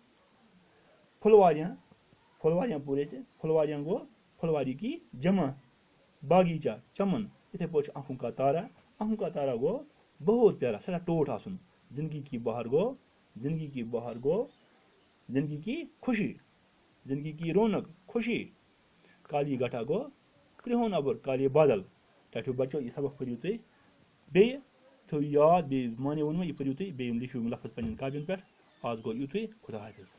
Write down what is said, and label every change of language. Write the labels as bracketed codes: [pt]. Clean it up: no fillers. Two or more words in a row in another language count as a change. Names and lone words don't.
[ks] پھُلواریاں پوٚر ییٚتہِ پھُلواریاں گوٚو [ur] پھُلواری کی جمع [ks] باغیٖچہ چمن یِتھَے پٲٹھۍ چھُ [ur] آنکھوں کا تارا [ks] گوٚو [ur] بہت پیارا [ks] سٮ۪ٹھاہ ٹوٹھ آسُن [ur] زندگی کی بہار [ks] گوٚو [ur] زندگی کی خوشی زندگی کی رونق خوشی کالی گٹھا [ks] گوٚو کرٛہُن اَبُر [ur] کالے بادل [ks] ٹاٹھیو بَچو یہِ سبق پٔرِو تُہۍ بیٚیہِ تھٲیِو یاد بیٚیہِ مانے ووٚنمو یہِ پٔرِو تُہۍ بیٚیہِ یِم لیکھِو یِم لفظ پنٛنٮ۪ن کاپین پٮ۪ٹھ آز گوٚو یُتُے خۄدا حافِظ